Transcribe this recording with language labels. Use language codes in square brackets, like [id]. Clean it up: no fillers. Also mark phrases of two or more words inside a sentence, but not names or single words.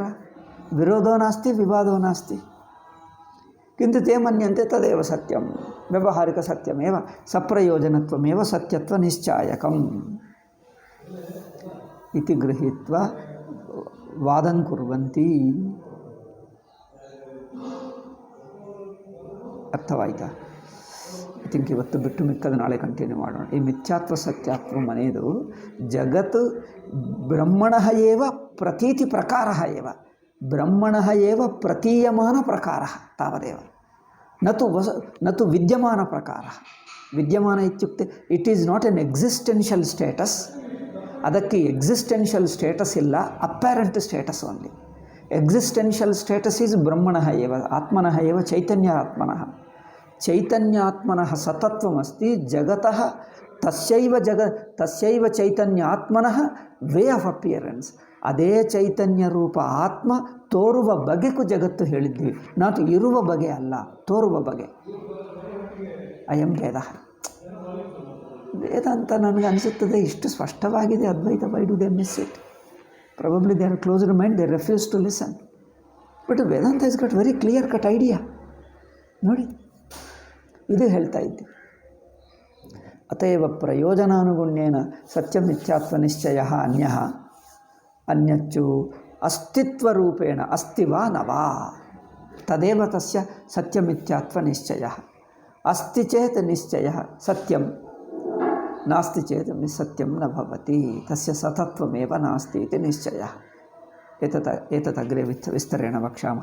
[sa] विरोधो नास्ति, विवादो नास्ति। किन्तु ते मन्यन्ते तदेव सत्यं, व्यावहारिकसत्यमेव, सप्रयोजनत्वमेव सत्यत्वनिश्चायकम् इति गृहीत्वा वादं कुर्वन्ति। [kn] ಅರ್ಥವಾಯಿತಾ? [en] I think [kn] ಇವತ್ತು ಬಿಟ್ಟು ಮಿಕ್ಕದ ನಾಳೆ ಕಂಟಿನ್ಯೂ ಮಾಡೋಣ. [sa] ಈ ಮಿಥ್ಯಾತ್ವ ಸತ್ಯಾತ್ವ ಮನೆಯದು ಜಗತ್ ಬ್ರಹ್ಮಣಃ ಏವ ಪ್ರತೀತಿ ಪ್ರಕಾರಃ ಏವ, ಬ್ರಹ್ಮಣಃ ಏವ ಪ್ರತೀಯಮಾನ ಪ್ರಕಾರಃ ತಾವದೇವ, न तु विद्यमान प्रकारः। विद्यमान इत्युक्ते [en] it is not an existential status, [kn] ಅದಕ್ಕೆ [en] existential status [kn] ಇಲ್ಲ, [en] apparent status only. existential status is [sa] ಬ್ರಹ್ಮಣಃ ಏವ ಆತ್ಮನಃ ಏವ ಚೈತನ್ಯಾತ್ಮನಃ. ಚೈತನ್ಯಾತ್ಮನಃ ಸತತ್ವಮಸ್ತಿ ಜಗತಃ ತಸ್ಯೈವ ಚೈತನ್ಯಾತ್ಮನಃ [en] way of appearance. [kn] ಅದೇ ಚೈತನ್ಯ ರೂಪ ಆತ್ಮ ತೋರುವ ಬಗೆಗೂ ಜಗತ್ತು ಹೇಳಿದ್ವಿ, ನಾಟ್ ಇರುವ ಬಗೆ ಅಲ್ಲ, ತೋರುವ ಬಗೆ. [sa] ಅಯಂ ವೇದ. [kn] ವೇದ ಅಂತ ನನಗೆ ಅನಿಸುತ್ತದೆ ಇಷ್ಟು ಸ್ಪಷ್ಟವಾಗಿದೆ ಅದ್ವೈತ. [en] why do they miss it? Probably they are closed mind, they refuse to listen. But Vedanta has got very clear cut idea. [kn] ನೋಡಿ, ಇದು ಹೇಳ್ತಾ ಇದ್ದೆ. [sa] ಅತಯವ ಪ್ರಯೋಜನಾನುಗುಣ್ಯೇನ ಸತ್ಯಮಿಥ್ಯಾತ್ವ ನಿಶ್ಚಯ ಅನ್ಯಃ ಅನ್ಯಚ್ಚು ಅಸ್ತಿತ್ವರೂಪೇಣ ಅಸ್ತಿ ವಾ ನ ವಾ ತದೇವ ತಸ್ಯ ಸತ್ಯಮಿಥ್ಯಾತ್ವ ನಿಶ್ಚಯ. ಅಸ್ತಿ ಚೇತ್ ನಿಶ್ಚಯ ಸತ್ಯಂ, ನಾಸ್ತಿ ಚೇತ್ ಸತ್ಯಂ ನ ಭವತಿ, ತಸ್ಯ ಸತತ್ವಮೇವ ನಾಸ್ತಿ ಇತಿ ನಿಶ್ಚಯ. ಏತದಗ್ರೆ ವಿಸ್ತರೇಣ ವಕ್ಷ್ಯಾಮಃ.